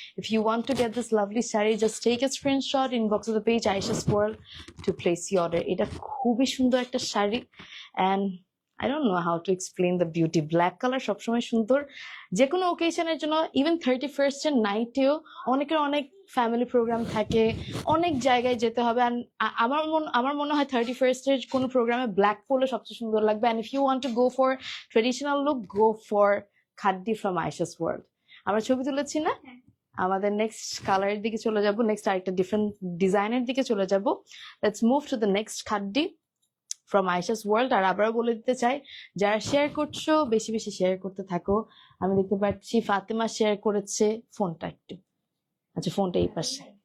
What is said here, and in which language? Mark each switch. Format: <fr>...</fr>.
<en>If you want to get this lovely shari, just take a screenshot, inbox of the page Aisha's World to place the order.</en> <bn>এটা খুবই সুন্দর একটা sari,</bn> <en>and I don't know how to explain the beauty.</en> <bn>Black color সবসময় সুন্দর যে কোনো ওকেশনের জন্য। Even 31st এর নাইটেও অনেকের অনেক ফ্যামিলি প্রোগ্রাম থাকে, অনেক জায়গায় যেতে হবে। and আমার মনে হয় 31st এর কোনো প্রোগ্রামে ব্ল্যাক পরলে সবচেয়ে সুন্দর লাগবে।</bn> <en>and if you want to go for traditional look, go for khaddi from Aisha's World.</en> <bn>আমরা ছবি তুলেছি না, আমাদের নেক্সট কালারের দিকে চলে যাব, নেক্সট আরেকটা ডিফারেন্ট ডিজাইনের দিকে চলে যাব।</bn> <en>Let's move to the next khaddi from Ayesha's world.</en> <bn>আর আবারও বলে দিতে চাই, যারা শেয়ার করছো বেশি বেশি শেয়ার করতে থাকো। আমি দেখতে পাচ্ছি ফাতেমা শেয়ার করেছে, ফোনটা একটু, আচ্ছা ফোনটা এই পাশে।</bn>